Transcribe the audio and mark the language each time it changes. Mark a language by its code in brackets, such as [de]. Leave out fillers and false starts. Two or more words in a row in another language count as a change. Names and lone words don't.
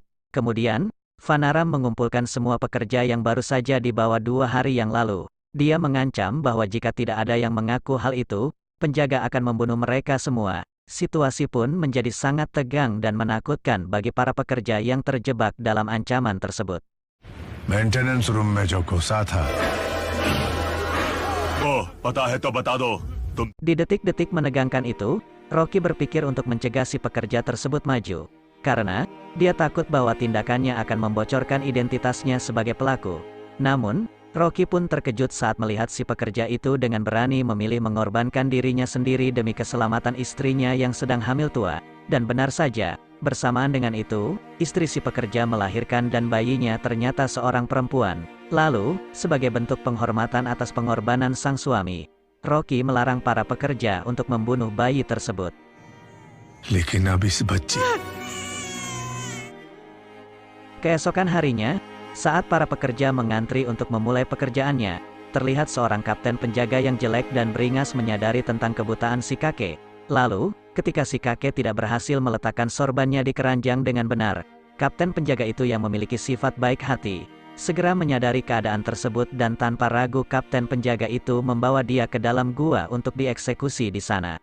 [id] Kemudian, Fanaram mengumpulkan semua pekerja yang baru saja dibawa 2 hari yang lalu. Dia mengancam bahwa jika tidak ada yang mengaku hal itu, penjaga akan membunuh mereka semua. Situasi pun menjadi sangat tegang dan menakutkan bagi para pekerja yang terjebak dalam ancaman tersebut. [en] maintenance room [hi] में जो घुसा था ओह, पता है तो बता दो तुम। [id] Di detik-detik menegangkan itu, Rocky berpikir untuk mencegah si pekerja tersebut maju. Karena, dia takut bahwa tindakannya akan membocorkan identitasnya sebagai pelaku. Namun, Rocky pun terkejut saat melihat si pekerja itu dengan berani memilih mengorbankan dirinya sendiri demi keselamatan istrinya yang sedang hamil tua. Dan benar saja, bersamaan dengan itu, istri si pekerja melahirkan dan bayinya ternyata seorang perempuan. Lalu, sebagai bentuk penghormatan atas pengorbanan sang suami, Rocky melarang para pekerja untuk membunuh bayi tersebut. [hi] लेकिन अब इस बच्चे [id] Keesokan harinya, saat para pekerja mengantri untuk memulai pekerjaannya, terlihat seorang kapten penjaga yang jelek dan beringas menyadari tentang kebutaan si kakek. Lalu, ketika si kakek tidak berhasil meletakkan sorbannya di keranjang dengan benar, kapten penjaga itu yang memiliki sifat baik hati, segera menyadari keadaan tersebut dan tanpa ragu kapten penjaga itu membawa dia ke dalam gua untuk dieksekusi di sana.